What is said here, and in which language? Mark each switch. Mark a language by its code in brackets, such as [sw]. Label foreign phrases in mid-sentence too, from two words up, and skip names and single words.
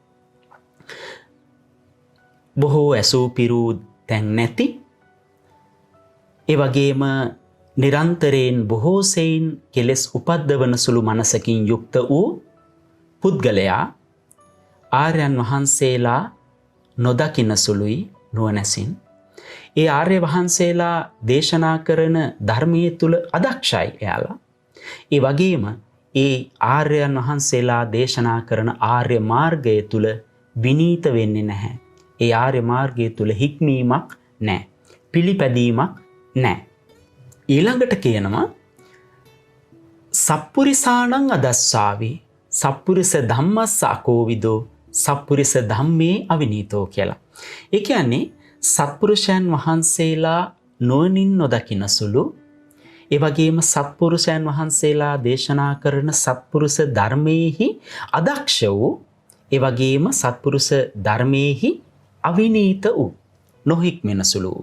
[si] බොහෝ ඇසූ පිරූ තැන් නැති ඒ වගේම නිරන්තරයෙන් බොහෝ සෙයින් කෙලෙස් උපද්දවන සුළු මනසකින් යුක්ත වූ පුද්ගලයා ආර්යයන් වහන්සේලා නොදකින සුළුයි නුවණැසින් ඒ ආර්ය වහන්සේලා දේශනා කරන ධර්මයේ තුල අදක්ෂයි එයාලා. ඒ වගේම ඒ ආර්යයන් වහන්සේලා දේශනා කරන ආර්ය මාර්ගය තුල විනීත වෙන්නේ නැහැ. ඒ ආර්ය මාර්ගය තුල හික්මීමක් නැහැ. පිළිපැදීමක් නැහැ. ඊළඟට කියනවා [pi] සප්පුරිසාණං අදස්සාවි. සප්පුරිස ධම්මස්ස අකෝවිදෝ සප්පුරිස ධම්මේ අවිනීතෝ කියලා. [si] ඒ කියන්නේ සත්පුරුෂයන් වහන්සේලා නොනින් නොදකින සුළු ඒ වගේම සත්පුරුෂයන් වහන්සේලා දේශනා කරන සත්පුරුෂ ධර්මයේහි අදක්ෂ වූ ඒ වගේම සත්පුරුෂ ධර්මයේහි අවිනීත වූ නොහික්මෙන සුළු වූ.